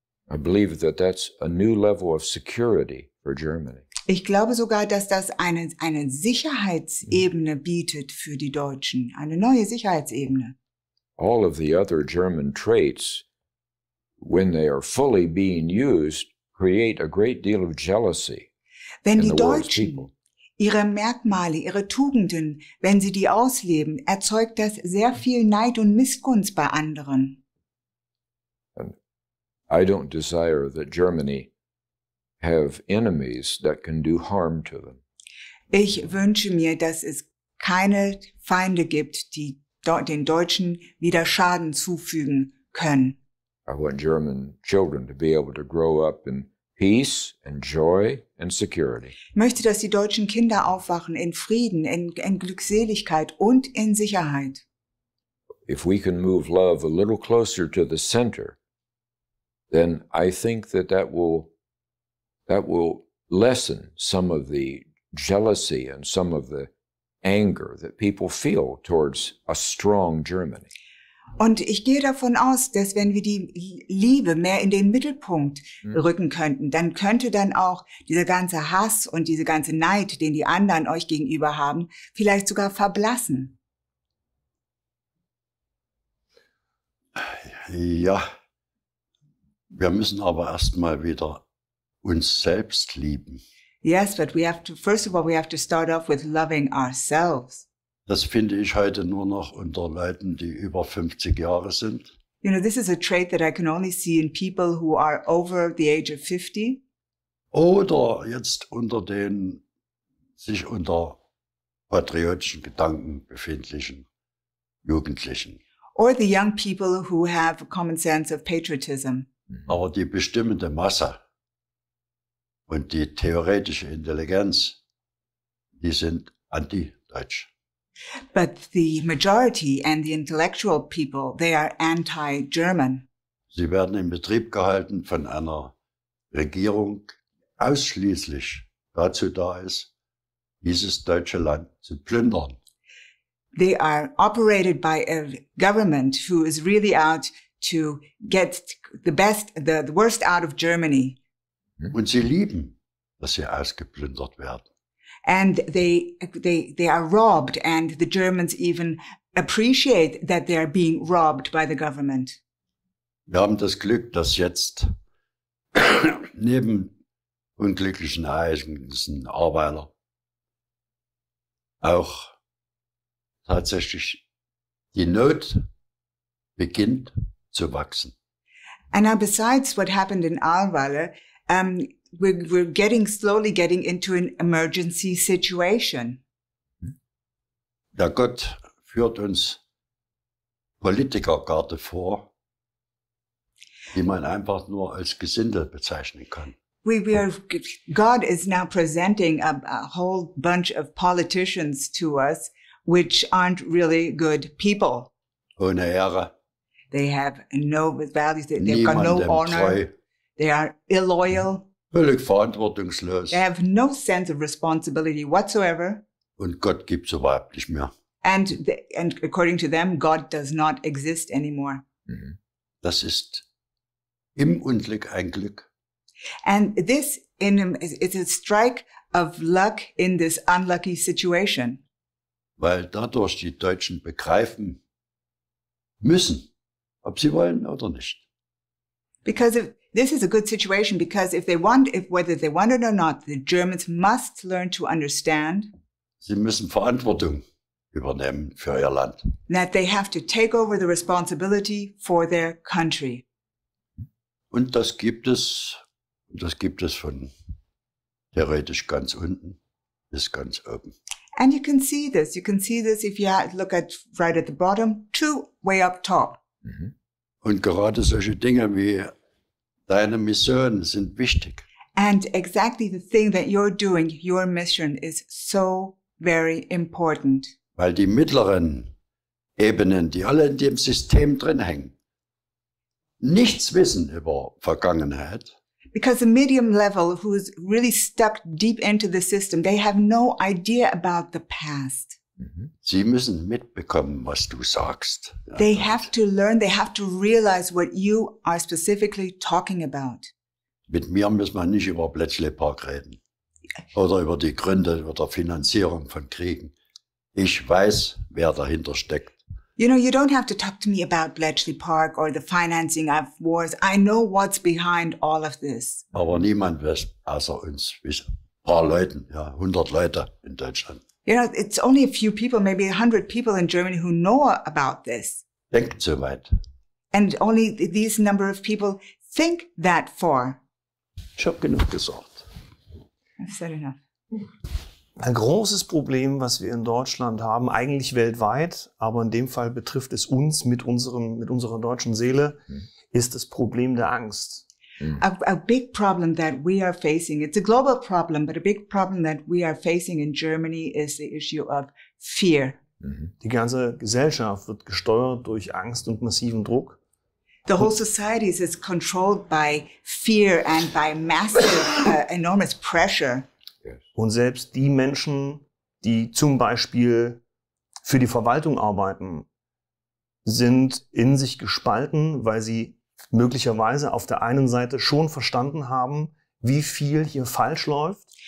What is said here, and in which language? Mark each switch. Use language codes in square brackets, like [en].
[en] I believe that that's a new level of security for Germany. [de] Ich glaube sogar, dass das eine Sicherheitsebene bietet für die Deutschen, eine neue Sicherheitsebene. [en] All of the other German traits, when they are fully being used, create a great deal of jealousy. [de] Wenn die Deutschen ihre Merkmale, ihre Tugenden, wenn sie die ausleben, erzeugt das sehr viel Neid und Missgunst bei anderen. [en] And I don't desire that Germany have enemies that can do harm to them. [de] Ich wünsche mir, dass es keine Feinde gibt, die den Deutschen wieder Schaden zufügen können. [en] I want German children to be able to grow up in peace and joy and security. [de] Ich möchte, dass die deutschen Kinder aufwachen in Frieden, in Glückseligkeit und in Sicherheit. [en] If we can move love a little closer to the center, then I think that will lessen some of the jealousy and some of the anger that people feel towards a strong Germany. [de] Und ich gehe davon aus, dass wenn wir die Liebe mehr in den Mittelpunkt rücken könnten, dann könnte dann auch dieser ganze Hass und diese ganze Neid, den die anderen euch gegenüber haben, vielleicht sogar verblassen. Ja, wir müssen aber erstmal wieder uns selbst lieben. [en] Yes, but first of all, we have to start off with loving ourselves. [de] Das finde ich heute nur noch unter Leuten, die über 50 Jahre sind. [en] You know, this is a trait that I can only see in people who are over the age of 50. [de] Oder jetzt unter den sich unter patriotischen Gedanken befindlichen Jugendlichen. [en] Or the young people who have a common sense of patriotism. [de] Aber die bestimmende Masse und die theoretische Intelligenz, die sind anti-deutsch. [en] But the majority and the intellectual people, they are anti-German. [de] Sie werden in Betrieb gehalten von einer Regierung, die ausschließlich dazu da ist, dieses deutsche Land zu plündern. [en] They are operated by a government who is really out to get the worst out of Germany. [de] Und sie lieben, dass sie ausgeplündert werden. [en] And they are robbed, and the Germans even appreciate that they are being robbed by the government. [de] Wir haben das Glück, dass jetzt neben unglücklichen Ereignissen Arbeiter auch tatsächlich die Not beginnt zu wachsen. [en] And now besides what happened in Aalweiler, we're slowly getting into an emergency situation. [de] Der Gott führt uns Politikergarde vor, die man einfach nur als Gesindel bezeichnen kann. [en] God is now presenting a whole bunch of politicians to us, which aren't really good people. [de] Ohne Ehre, [en] They have no values. They've got no [de] niemandem [en] honor. [de] treu, [en] They are illoyal. [de] völlig verantwortungslos. [en] They have no sense of responsibility whatsoever. [de] Und Gott gibt's überhaupt nicht mehr. [en] And according to them, God does not exist anymore. [de] Das ist im Unglück ein Glück. [en] And this is a strike of luck in this unlucky situation. [de] Weil dadurch die Deutschen begreifen müssen, ob sie wollen oder nicht. [en] Because this is a good situation, because whether they want it or not, the Germans must learn to understand [de] Sie müssen Verantwortung übernehmen für ihr Land. [en] that they have to take over the responsibility for their country. [de] Und das gibt es von theoretisch ganz unten bis ganz oben. [en] And you can see this. You can see this if you look right at the bottom to way up top. [de] Und gerade solche Dinge wie deine Mission sind wichtig. [en] And exactly the thing that you're doing, your mission, is so very important. [de] Weil die mittleren Ebenen, die alle in dem System drin hängen, nichts wissen über Vergangenheit. [en] Because the medium level, who's really stuck deep into the system, they have no idea about the past. [de] Sie müssen mitbekommen, was du sagst. Ja, [en] They have to learn, they have to realize what you are specifically talking about. [de] Mit mir muss man nicht über Bletchley-Park reden oder über die Gründe oder Finanzierung von Kriegen. Ich weiß, wer dahinter steckt. [en] You know, you don't have to talk to me about Bletchley Park or the financing of wars. I know what's behind all of this. [de] Aber niemand weiß, außer uns, ein paar Leuten, ja, 100 Leute in Deutschland. [en] You know, it's only a few people, maybe 100 people in Germany who know about this. [de] Denkt so weit. [en] And only these number of people think that far. [de] Ich habe genug gesagt. [en] I've said enough. [de] Ein großes Problem, was wir in Deutschland haben, eigentlich weltweit, aber in dem Fall betrifft es uns mit unserer deutschen Seele, ist das Problem der Angst. [en] A big problem that we are facing, it's a global problem, but a big problem that we are facing in Germany is the issue of fear. [de] Die ganze Gesellschaft wird gesteuert durch Angst und massiven Druck. [en] The whole society is controlled by fear and by massive, enormous pressure. [de] Und selbst die Menschen, die zum Beispiel für die Verwaltung arbeiten, sind in sich gespalten, weil sie möglicherweise auf der einen Seite schon verstanden haben, wie viel hier falsch läuft.